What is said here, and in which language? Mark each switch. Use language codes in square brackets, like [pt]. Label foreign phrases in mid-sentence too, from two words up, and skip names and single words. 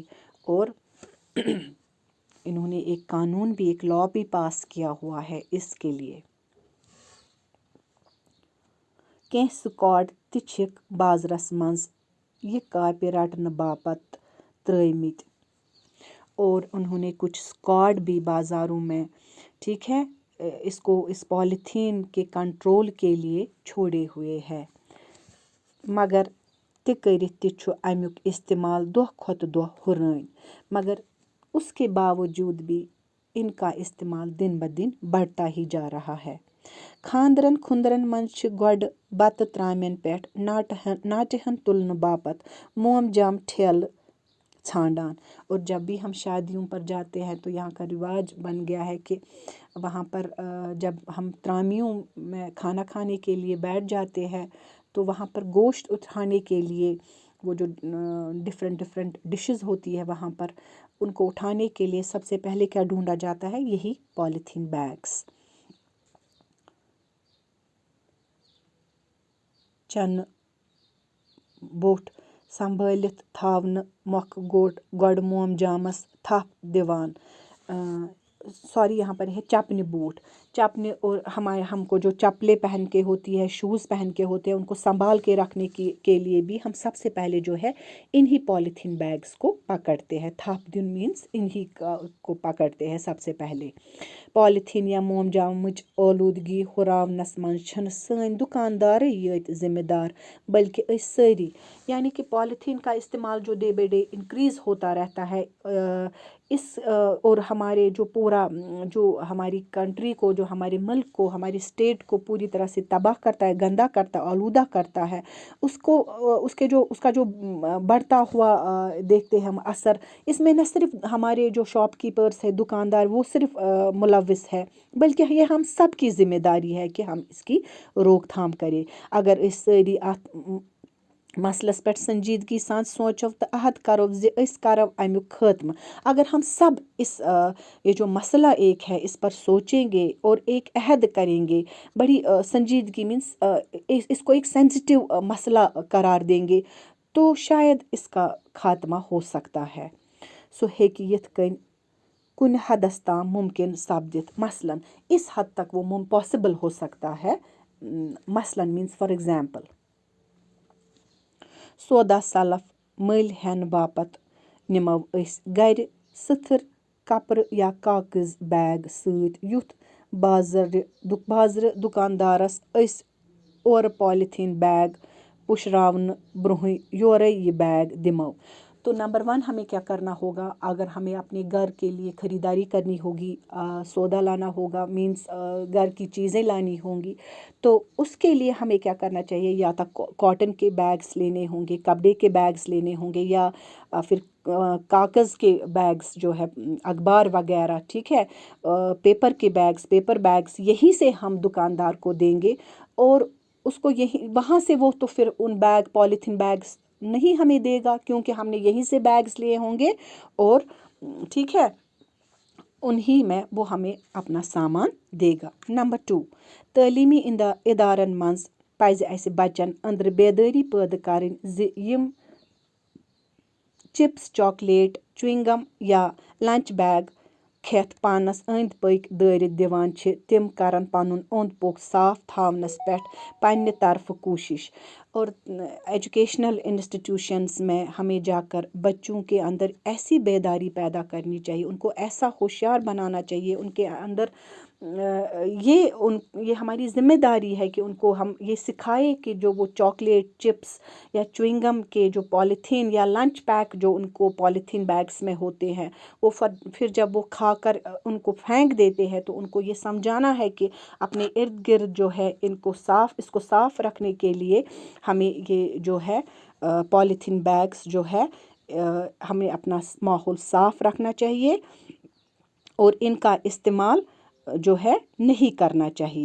[ur] اور انہوں نے ایک قانون بھی ایک لا بھی پاس کیا ہوا ہے اس کے لیے. [ks] کینٛہہ سکواڈ تہِ چھِکھ بازرس منٛز یہ کاپہِ رٹنہٕ باپت ترٲمٕتۍ [ur] اور انہوں نے کچھ سکواڈ بھی بازاروں میں ٹھیک ہے اس پالیتھین کے کنٹرول کے لیے چھوڑے ہوئے ہے. [ks] مگر تہِ کٔرِتھ تہِ چھُ امیُک استعمال دۄہ کھۄتہٕ دۄہ ہُرٲنۍ. [ur] مگر اس کے باوجود بھی ان کا استعمال دن بدن بڑھتا ہی جا رہا ہے. [ks] خاندرن خُندرن منٛز چھِ گۄڈٕ بتہٕ ترامٮ۪ن پٮ۪ٹھ ناٹہن تُلنہٕ باپت موم جام ٹھیلہٕ ژھانڈان. [ur] اور جب بھی ہم شادیوں پر جاتے ہیں تو یہاں کا رواج بن گیا ہے کہ وہاں پر جب ہم ترامیوں میں کھانا کھانے کے لیے بیٹھ جاتے ہیں تو وہاں پر گوشت اٹھانے کے لیے وہ جو [en] different dishes [ur] ہوتی ہے وہاں پر ان کو اٹھانے کے لیے سب سے پہلے کیا ڈھونڈا جاتا ہے یہی [en] polythene bags. [ks] چنہٕ بوٚٹھ سنبھٲلِتھ تھاونہٕ مۄکھٕ گۄڈٕ موم جامس تھپھ دِوان. [ur] سوری یہاں پر ہے چپنے بوٹ چپنے اور ہم کو جو چپلے پہن کے ہوتی ہے شوز پہن کے ہوتے ہیں ان کو سنبھال کے رکھنے کے لیے بھی ہم سب سے پہلے جو ہے انہی [en] polythene bags [ur] کو پکڑتے ہیں. [ks] تھپ دن [ur] مینس انہی کو پکڑتے ہیں سب سے پہلے. [ks] پالیتھین یا موم جامٕچ آلودگی ہُراونس منٛز چھِنہٕ سٲنۍ دُکاندارٕے یٲتۍ ذمہ دار بلکہ أسۍ سٲری. [ur] یعنی کہ پالیتھین کا استعمال جو [en] day by day increase [ur] ہوتا رہتا ہے اس اور ہمارے جو پورا جو ہماری کنٹری کو جو ہمارے ملک کو ہماری اسٹیٹ کو پوری طرح سے تباہ کرتا ہے گندا کرتا ہے آلودہ کرتا ہے اس کا جو بڑھتا ہوا دیکھتے ہیں ہم اثر. اس میں نہ صرف ہمارے جو [en] shop keepers [ur] ہے دکاندار وہ صرف ملوث ہے بلکہ یہ ہم سب کی ذمہ داری ہے کہ ہم اس کی روک تھام کریں. [ks] اگر اس سٲری اتھ مسلس پٮ۪ٹھ سنجیدگی سان سوچو تو عہد کرو زِ أسۍ کرو امیُک خاتمہ. [ur] اگر ہم سب یہ جو مسئلہ ایک ہے اس پر سوچیں گے اور ایک عہد کریں گے بڑی سنجیدگی مینس اس کو ایک سینسٹیو مسئلہ قرار دیں گے تو شاید اس کا خاتمہ ہو سکتا ہے. [ks] سُہ ہیٚکہِ یِتھ کٔنۍ کُنہِ حدس تام ممکن سپدِتھ. [ur] مثلاً اس حد تک وہ پاسبل ہو سکتا ہے. [ks] مثلاً مینس [en] for example [ks] سودا سلف مٔلۍ ہٮ۪نہٕ باپت نِمو أسۍ گرِ سٕتھٕر کپرٕ یا کاغذ بیگ سۭتۍ یُتھ بازرٕ دُکاندارس أسۍ اورٕ [en] polythene bag [ks] پُشراونہٕ برونٛہٕے یورے یہ بیگ دِمو. [ur] تو نمبر 1 ہمیں کیا کرنا ہوگا. اگر ہمیں اپنے گھر کے لیے خریداری کرنی ہوگی سودا لانا ہوگا مینس گھر کی چیزیں لانی ہوں گی تو اس کے لیے ہمیں کیا کرنا چاہیے. یا تو کاٹن کے بیگس لینے ہوں گے کپڑے کے بیگس لینے ہوں گے یا پھر کاغذ کے بیگس جو ہے اخبار وغیرہ ٹھیک ہے [en] paper bags [ur] یہی سے ہم دکاندار کو دیں گے اور اس کو یہی وہاں سے وہ تو پھر ان [en] polythene bags [ur] نہیں ہمیں دے گا کیونکہ ہم نے یہیں سے بیگس لیے ہوں گے اور ٹھیک ہے انہی میں وہ ہمیں اپنا سامان دے گا. [ks] نمبر 2 تعلیمی ادارن منٛز پزِ اسہِ بچن أنٛدرٕ بیدٲری پٲدٕ کرٕنۍ زِ یِم [en] chips chocolate chewing gum [ks] یا [en] lunch bag [ks] کھٮ۪تھ پانس أنٛدۍ پٔکۍ دٲرِتھ دِوان چھِ تِم کرن پنُن اوٚنٛد پوٚک صاف تھاونس پٮ۪ٹھ پننہِ طرفہٕ کوٗشش. [ur] اور [en] educational institutions [ur] میں ہمیں جا کر بچوں کے اندر ایسی بیداری پیدا کرنی چاہیے ان کو ایسا ہوشیار بنانا چاہیے ان کے اندر یہ ہماری ذمہ داری ہے کہ ان کو ہم یہ سکھائے کہ جو وہ [en] chocolate chips [ur] یا چوئنگم کے جو پالیتھین یا [en] lunch pack [ur] جو ان کو [en] polythene bags [ur] میں ہوتے ہیں وہ پھر جب وہ کھا کر ان کو پھینک دیتے ہیں تو ان کو یہ سمجھانا ہے کہ اپنے ارد گرد جو ہے اس کو صاف رکھنے کے لیے ہمیں یہ جو ہے [en] polythene bags [ur] جو ہے ہمیں اپنا ماحول صاف رکھنا چاہیے اور ان کا استعمال جو ہے نہیں کرنا چاہیے.